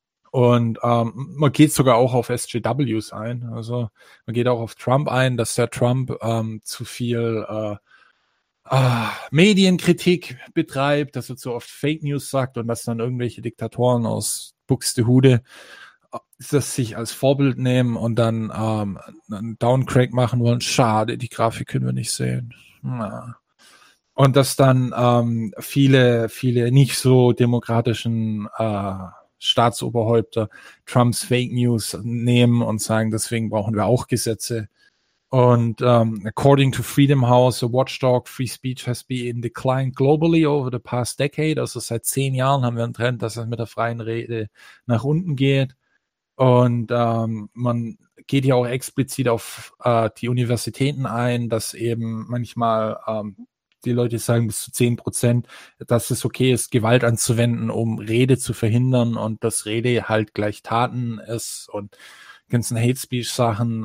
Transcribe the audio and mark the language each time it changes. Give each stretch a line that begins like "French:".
German: Und man geht sogar auch auf SJWs ein, also man geht auch auf Trump ein, dass der Trump zu viel Medienkritik betreibt, dass er zu oft Fake News sagt und dass dann irgendwelche Diktatoren aus Buxtehude das sich als Vorbild nehmen und dann einen Downcrack machen wollen. Schade, die Grafik können wir nicht sehen. Na. Und dass dann viele nicht so demokratischen Staatsoberhäupter Trumps Fake News nehmen und sagen, deswegen brauchen wir auch Gesetze. Und
English: according to Freedom House, a watchdog, free speech has been declined globally over the past decade.
German: Also seit 10 Jahren haben wir einen Trend, dass es mit der freien Rede nach unten geht. Und man geht ja auch explizit auf die Universitäten ein, dass eben manchmal die Leute sagen bis zu 10%, dass es okay ist, Gewalt anzuwenden, um Rede zu verhindern und dass Rede halt gleich Taten ist und ganzen Hate Speech Sachen.